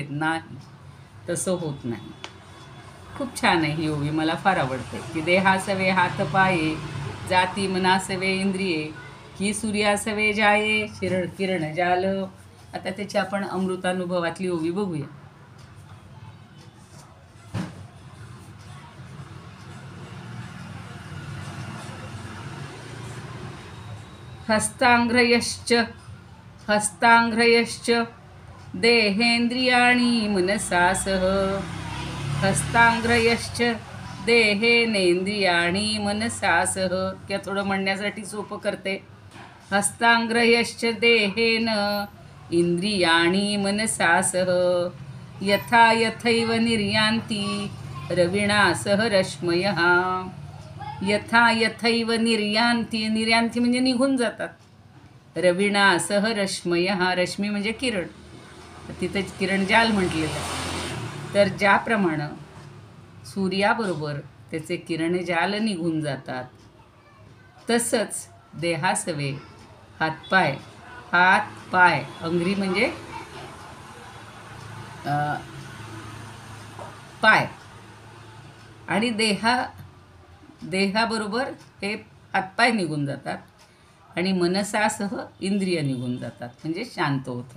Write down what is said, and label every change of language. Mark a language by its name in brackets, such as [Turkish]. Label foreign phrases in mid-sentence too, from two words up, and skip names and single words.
[Marathi] नाही, तसं होत नाही. खूप छान आहे ही ओवी, मला फार आवडते की देहासवे हात पाये, जाती मनासवे इंद्रिये, की सूर्यासवे जाये किरण जाल. आता त्याची आपण अमृतानुभवातली ओवी बघूया. [Sanskrit] हस्तांघ्रयश्च देहेंद्रियाणि मनसा सह. हस्तांघ्रयश्च देहेनेंद्रियाणि मनसा सह. [Marathi] त्या थोडं म्हणण्यासाठी सोपं करते. [Sanskrit] हस्तांघ्रयश्च देहेन इंद्रियाणि मनसा सह. यथा यथैव निर्यान्ति रविणा सह रश्मयः. यथा यथैव निर्यान्ति, [Marathi] निर्यान्ति म्हणजे निघून जातात. [Sanskrit] रविणा सह रश्मयः, [Marathi] रश्मी म्हणजे किरण, तिथं किरणजाल म्हटलेलं आहे. तर ज्याप्रमाणे सूर्याबरोबर त्याचे किरणजाल निघून जातात, तसंच देहासवे हातपाय, हात पाय अंघ्री म्हणजे पाय, आणि देहाबरोबर हे हातपाय निघून जातात आणि मनसासह इंद्रिय निघून जातात, म्हणजे शांत होतात.